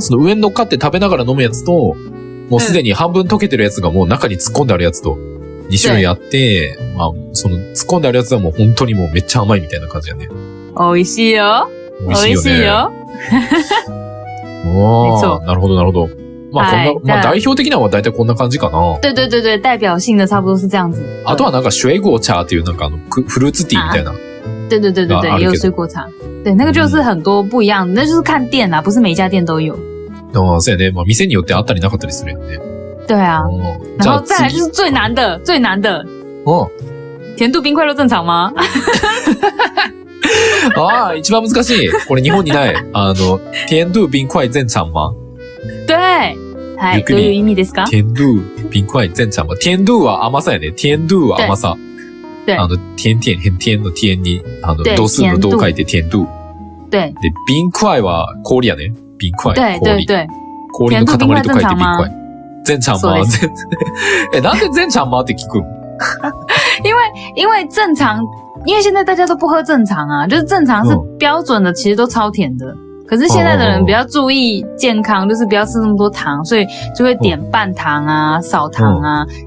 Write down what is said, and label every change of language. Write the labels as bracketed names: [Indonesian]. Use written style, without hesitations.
[Japanese] その上に乗っかって食べながら飲むやつと、もうすでに半分溶けてるやつがもう中に突っ込んであるやつと2種類あって、まあ、その突っ込んであるやつはもう本当にもうめっちゃ甘いみたいな感じやね。美味しいよ。美味しいよね。美味しいよ。なるほど、なるほど。まあ、こんな、まあ、代表的なのは大体こんな感じかな。 [Chinese] 对对对对，代表性的差不多是这样子。 [Japanese] あとはなんか水果茶っていうなんかフルーツティーみたいな。 [Chinese] 对对对对对，也有水果茶。对，那个就是很多不一样的，那就是看店啦，不是每一家店都有。 [Japanese] そうやね。まあ、店によってあったりなかったりするよね。 [Chinese] 对啊。然后再来就是最难的，最难的。甜度冰块都正常吗？ [Japanese] ああ、一番難しい。これ日本にない。 [Chinese] 甜度冰块正常吗？ [Japanese] 对。はい。どういう意味ですか？ [Chinese] 甜度冰块正常吗？ [Japanese] 甜度は甘さやね。甜度は甘さ。 [Chinese] 对。 [Japanese] 甜甜、很甜の甜に、度数の度書いて甜度。 [Chinese] 对。 [Japanese] で、冰塊は氷やね。冰塊。 [Chinese] 对对对。 [Japanese] 氷の塊と書いて冰塊。正常吗？なんで正常吗って聞く？ [Chinese] 因为正常。因为现在大家都不喝正常啊，就是正常是标准的，其实都超甜的。可是现在的人比较注意健康，就是不要吃那么多糖，所以就会点半糖啊、少糖啊。